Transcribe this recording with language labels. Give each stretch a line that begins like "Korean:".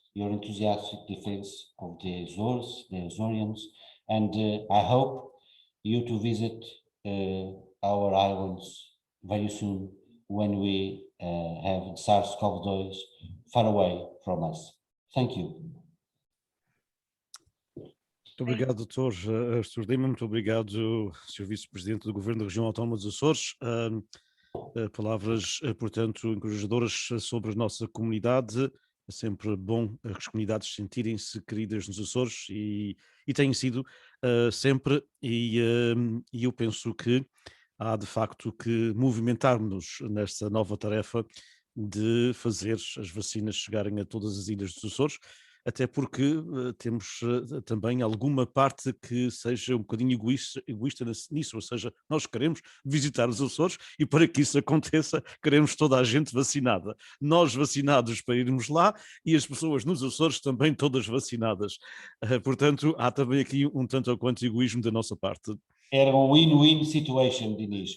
English: your enthusiastic defense of the Azores, the Azoreans, and I hope you to visit our islands very soon when we have SARS-CoV-2 far away from us. Thank you.
Portuguese: Muito obrigado, Dr. Artur Lima, muito obrigado, Sr. Vice-Presidente do Governo da Região Autónoma dos Açores. Palavras, portanto, encorajadoras sobre a nossa comunidade. É sempre bom as comunidades sentirem-se queridas nos Açores e têm sido sempre, e eu penso que há de facto que movimentar-nos nesta nova tarefa de fazer as vacinas chegarem a todas as ilhas dos Açores, até porque temos também alguma parte que seja um bocadinho egoísta nisso, ou seja, nós queremos visitar os Açores e para que isso aconteça queremos toda a gente vacinada. Nós vacinados para irmos lá e as pessoas nos Açores também todas vacinadas. Portanto, há também aqui um tanto ou quanto egoísmo da nossa parte. Era
English: win-win situation,
Portuguese: Dinis.